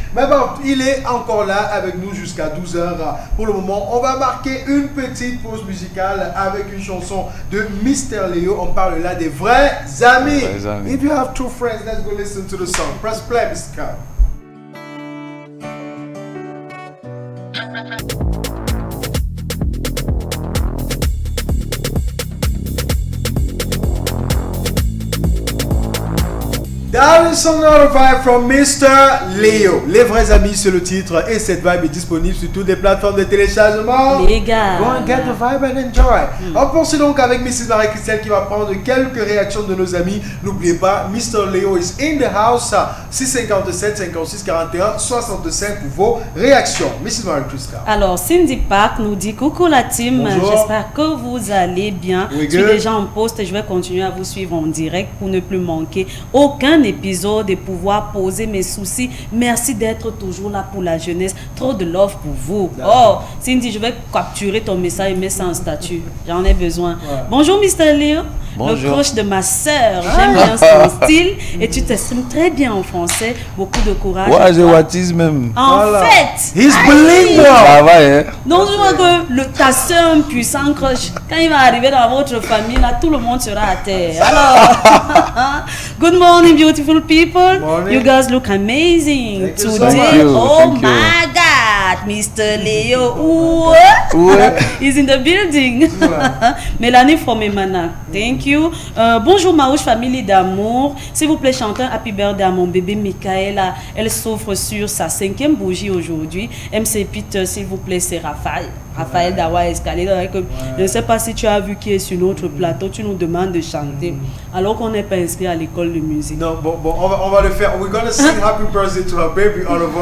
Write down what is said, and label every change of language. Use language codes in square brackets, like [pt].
[fr] Mais bon, il est encore là avec nous jusqu'à 12h. Pour le moment, on va marquer une petite pause musicale avec une chanson de Mr. Léo. On parle là des vrais amis. [en] If you have two friends, let's go listen to the song. Press play, Mr. Carl. That is another vibe from Mr. Léo. [fr] Les vrais amis, c'est le titre et cette vibe est disponible sur toutes les plateformes de téléchargement. Les gars, [en] go and get the vibe and enjoy. [fr] On poursuit donc avec Mrs. Marie-Christelle qui va prendre quelques réactions de nos amis. N'oubliez pas, Mr. Léo [en] is in the house. [fr] 657 56 41 65 pour vos réactions. Mrs. Marie-Christelle. Alors, Cindy Park nous dit coucou la team. J'espère que vous allez bien. Je suis déjà en poste et je vais continuer à vous suivre en direct pour ne plus manquer aucun épisode et pouvoir poser mes soucis. Merci d'être toujours là pour la jeunesse. Trop de love pour vous. Oh, Cindy, je vais capturer ton message et mettre ça en statut. J'en ai besoin. Bonjour Mr. Léo. Bonjour. Le crush de ma sœur. J'aime bien son style et tu t'exprimes très bien en français. Beaucoup de courage. Ouais, je watise même. En fait, [en] he's bilingual. [fr] Ça va, hein? donc je vois que ta sœur, un puissant crush, quand il va arriver dans votre famille, là, tout le monde sera à terre. [en] Alors, good morning, beautiful people. Morning. You guys look amazing Thank you so today. much. Oh Thank you. my God, Mr. Leo. Ooh. He's in the building. Mélanie from Emana. Thank you. [fr] Bonjour, Maouche, famille d'amour. S'il vous plaît, chantez un Happy Birthday à mon bébé Michaela. Elle souffre sur sa 5e bougie aujourd'hui. MC Peter, s'il vous plaît, c'est Raphaël Dawa Escalé. Je ne sais pas si tu as vu qui est sur notre plateau. Tu nous demandes de chanter alors qu'on n'est pas inscrit à l'école de musique. Non, bon, on va le faire. [en] We're gonna sing Happy Birthday to her baby, all of us.